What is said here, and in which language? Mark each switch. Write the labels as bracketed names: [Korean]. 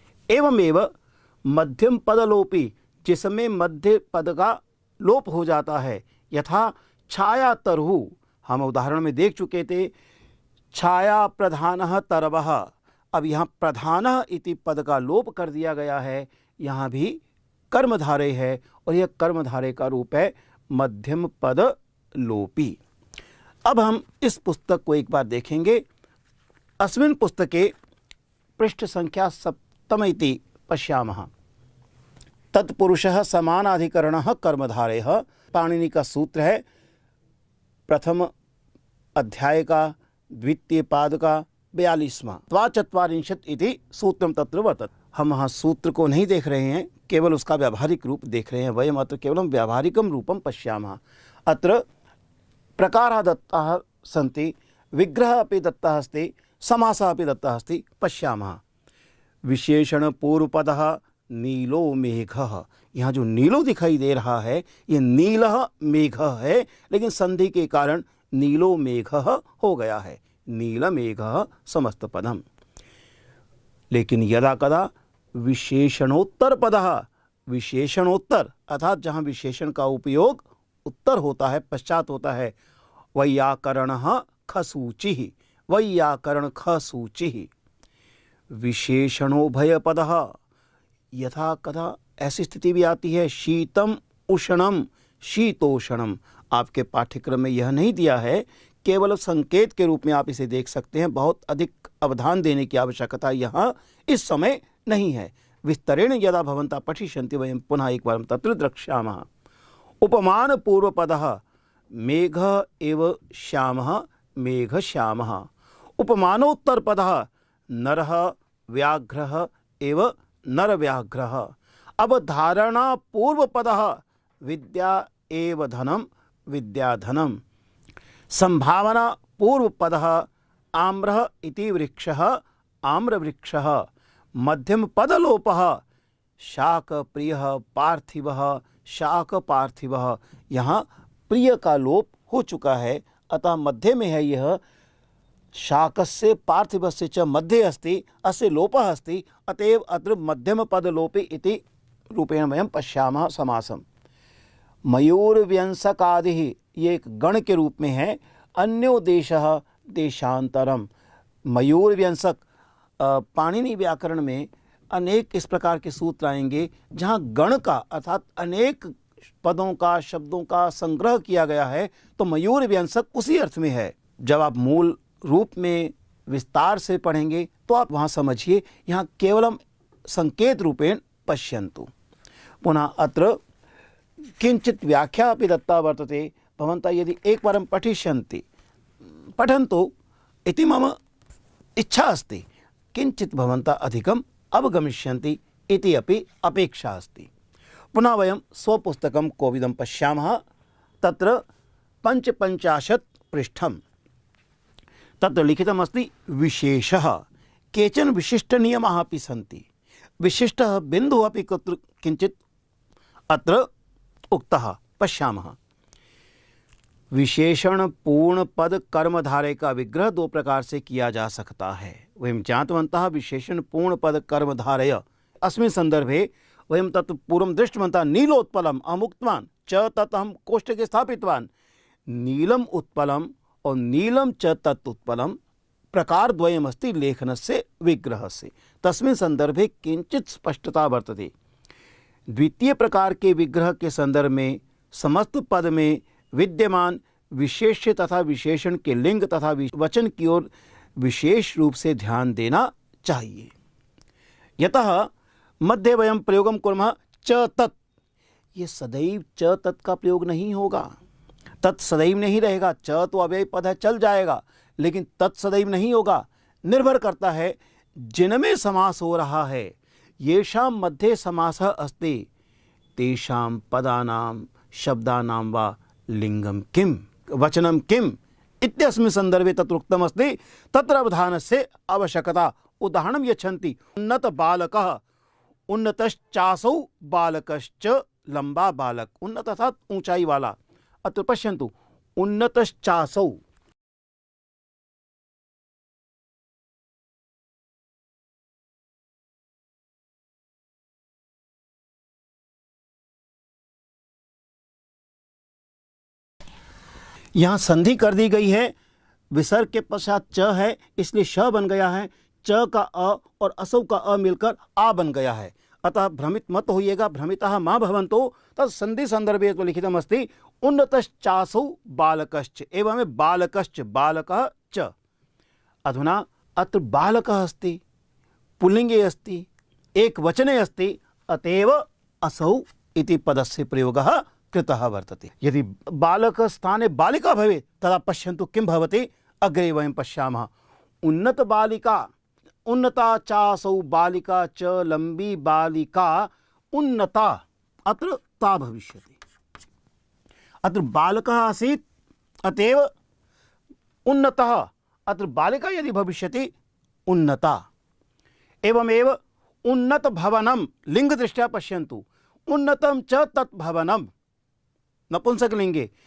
[Hindi] एवमेव मध्यम पदलोपी, जिसमें मध्य पद का लोप हो जाता है, यथा छाया तरहु, हम उदाहरण में देख चुके थे, छाया प्रधानः तरवः। अब यहाँ प्रधानः इति पद का लोप कर दिया गया है, यहाँ भी कर्मधारय है और यह कर्मधारय का रूप है मध्यम पद लोपी। अब हम इस पुस्तक को एक बार देखेंगे। [Sanskrit] अस्मिन् पुस्तके पृष्ठ संख्या 7 इति पश्यामः। [Hindi] तत्पुरुषः समानाधिकरणः कर्मधारयः, पाणिनि का सूत्र है, प्रथम अध्याय का द्वितीय पाद का 42वां, [Sanskrit] त्वाचत्वारिंशत् इति सूत्रम तत्र वर्तते। [Hindi] हम वहाँ सूत्र को नहीं देख रहे हैं, केवल उसका व्यावहारिक रूप देख रहे हैं। [Sanskrit] वयम अत्र केवलं व्यावहारिकं रूपं पश्यामः। अत्र प्रकाराः दत्ताः सन्ति, विग्रहः अपि दत्तः अस्ति, समासः अपि दत्तः अस्ति, पश्यामः। [Hindi] विशेषण पूर्वपदः नीलो मेघः, यहाँ जो नीलो दिखाई दे रहा है ये नीलः मेघः है, लेकिन संधि के कारण नीलो मेघः हो गया है, नील मेघः समस्त पदम। लेकिन यदा कदा विशेषणोत्तर पदः, विशेषणोत्तर अर्थात जहाँ विशेषण का उपयोग उत्तर होता है, पश्चात होता है, वैयाकरणः खसूचिः, वैयाकरण खसूचिः। विशेषणोभय पदः, यथा कदा ऐसी स्थिति भी आती है, शीतम उष्णम शीतोष्णम। आपके पाठ्यक्रम में यह नहीं दिया है, केवल संकेत के रूप में आप इसे देख सकते हैं। बहुत अधिक अवधान देने की आवश्यकता यहाँ इस समय नहीं है। [Sanskrit] विस्तरेण यदा भवन्तः पठिष्यन्ति वयं पुनः एक बार तत्र द्रक्ष्यामः। उपमान पूर्व पदः मेघ एव श्यामः, मेघ श्यामः। उपमानोत्तर पदः नरः व्याघ्रः एव नर व्याघ्रः। अवधारणा पूर्व पदः विद्या एव धनम, विद्या धनम। संभावना पूर्व पदः आम्रः इति वृक्षः, आम्र वृक्षः। मध्यम पदलोपः शाक प्रियः पार्थिवः, शाक पार्थिवः। [Hindi] यहाँ प्रिय का लोप हो चुका है, अतः मध्य में है यह। [Sanskrit] शाकस्य पार्थिवस्य च मध्ये अस्ति, अस्य लोपः अस्ति, अतएव अत्र मध्यम पद लोपे इति रूपेण वयं पश्यामः समासम्। [Hindi] मयूर व्यंसकादिः, ये एक गण के रूप में है। अन्यो देशः देशांतरम। मयूर व्यंसक, पाणिनि व्याकरण में अनेक इस प्रकार के सूत्र आएंगे जहाँ गण का अर्थात अनेक पदों का शब्दों का संग्रह किया गया है, तो मयूर व्यंसक उसी अर्थ में है। जब आप मूल रूप में विस्तार से पढ़ेंगे तो आप वहाँ समझिए, यहाँ [Sanskrit] केवलम संकेत रूपेण पश्यन्तु। पुनः अत्र किञ्चित् व्याख्या अपि दत्ता वर्तते। भवन्तः यदि एकवारं पठिष्यन्ति, पठन्तु इति मम इच्छा अस्ति। किञ्चित् भवन्तः अधिकम् अवगमिष्यन्ति इति अपि अपेक्षा अस्ति। पुनः वयं स्वपुस्तकं कोविदं पश्यामः। तत्र 55 पृष्ठं तत्र लिखितमस्ति विशेषः। केचन विशिष्टनियमाः अपि सन्ति। विशिष्टः बिन्दुः अपि किञ्चित् अत्र उक्तः, पश्यामः। [Hindi] विशेषण पूर्ण पद कर्मधारय का विग्रह दो प्रकार से किया जा सकता है। [Sanskrit] वयं ज्ञातवन्तः विशेषण पूर्ण पद कर्मधारय। अस्मिन् संदर्भे वयं तत् पूर्वं दृष्टवन्तः। नीलोत्पलम् अहम् उक्तवान्, च तत् अहं कोष्टके स्थापितवान्। नीलम् उत्पलम् और नीलं च तत् उत्पलम् प्रकारद्वयमस्ति लेखनस्य विग्रहस्य। तस्मिन् संदर्भे किञ्चित् स्पष्टता वर्तते। [Hindi] द्वितीय प्रकार के विग्रह के संदर्भ में समस्त पद में विद्यमान विशेष्य तथा विशेषण के लिंग तथा वचन की ओर विशेष रूप से ध्यान देना चाहिए। [Sanskrit] यतः मध्य वयं प्रयोगं कुर्मः च तत्। [Hindi] ये सदैव च तत् का प्रयोग नहीं होगा। तत् सदैव नहीं रहेगा। च तो अव्ययी पद है, चल जाएगा, लेकिन तत् सदैव नहीं होगा। निर्भर करता है जिनमें समास हो रहा है। [Sanskrit] येषां मध्ये समासः अस्ति तेषां पदानां शब्दानां वा लिंगम किम वचनम किम इत्यस्मिन् संदर्भे तत्र उक्तमस्ति। तत्र अवधानस्य आवश्यकता। उदाहरणं यच्छन्ति। उन्नत बालकः, उन्नतश्चासौ बालकश्च [Hindi] लंबा बालक। उन्नत अर्थात ऊंचाई वाला। [Sanskrit] अत्र पश्यन्तु, उन्नतश्चासौ। [Hindi] यहाँ संधि कर दी गई है। विसर्ग के पश्चात च है, इसलिए श बन गया है। च का अ और असौ का अ मिलकर आ बन गया है। अतः भ्रमित मत होइएगा। [Sanskrit] भ्रमितः मा भवन्तु। तत् संधि संदर्भे तो लिखितमस्ति उन्नतश्चासौ बालकश्च एवं बालकश्च बालकः च। अधुना अत्र बालकः अस्ति, पुल्लिंगे अस्ति, एक वचने अस्ति, अतएव असौ इति पदस्य प्रयोगः कृतः वर्तते। यदि बालक स्थाने बालिका भवेत् तदा पश्यन्तु किं भवति। अग्रे वयं पश्यामः। उन्नत बालिका, उन्नता चासौ बालिका च [Hindi] लंबी बालिका [Sanskrit] उन्नता। अत्र ता भविष्यति। अत्र बालकः आसीत्, अतएव उन्नतः। अत्र बालिका यदि भविष्यति उन्नता। एवमेव उन्नत भवनं लिंग दृष्ट्या पश्यन्तु। उन्नतं च तत् भवनं नपुंसकलिंगे।